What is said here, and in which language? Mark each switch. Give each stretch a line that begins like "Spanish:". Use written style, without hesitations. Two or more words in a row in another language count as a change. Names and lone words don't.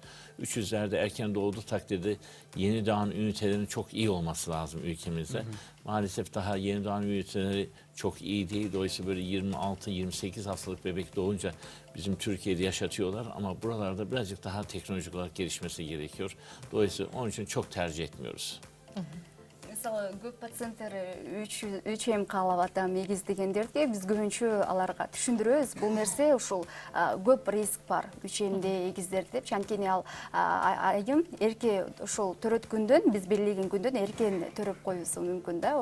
Turkish: 300'lerde erken doğduğu takdirde yeni doğan ünitelerin çok iyi olması lazım ülkemizde. Maalesef daha yeni doğan üniteleri çok iyi değil. Dolayısıyla böyle 26-28 haftalık bebek doğunca bizim Türkiye'de yaşatıyorlar. Ama buralarda birazcık daha teknolojik olarak gelişmesi gerekiyor. Dolayısıyla onun için çok tercih etmiyoruz.
Kyrgyz: Мысалы, көп пациенттер 3М каалап атам эгиз дегендерге биз көбүнчө аларга түшүндүрөбүз. Бул нерсе ушул көп риск бар 3М'де эгиздер деп. Анткени ал айым эрке ушул төрөткөндөн, биз белгилеген күндөн эркен төрөп коюусу мүмкүн да.